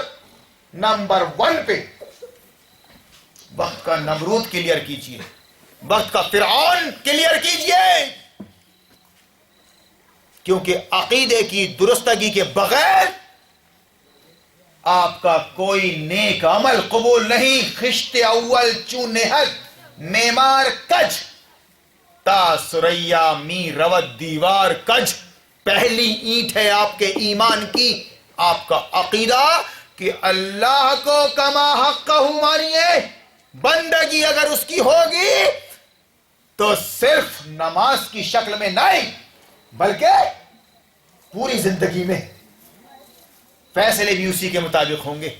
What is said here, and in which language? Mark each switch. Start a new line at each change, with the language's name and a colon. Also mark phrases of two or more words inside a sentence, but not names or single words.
Urdu: نمبر 1 پہ وقت کا نمرود کلیئر کیجئے. وقت کا فرعون کلیئر کیجئے. کیونکہ عقیدے کی درستگی کے بغیر آپ کا کوئی نیک عمل قبول نہیں.
Persian: خشت اول چون نہد میمار کج تا سریا می روت دیوار کج.
Urdu: پہلی اینٹ ہے آپ کے ایمان کی آپ کا عقیدہ کہ اللہ کو کما حقہ مانیے. بندگی اگر اس کی ہوگی تو صرف نماز کی شکل میں نہیں بلکہ پوری زندگی میں فیصلے بھی اسی کے مطابق ہوں گے.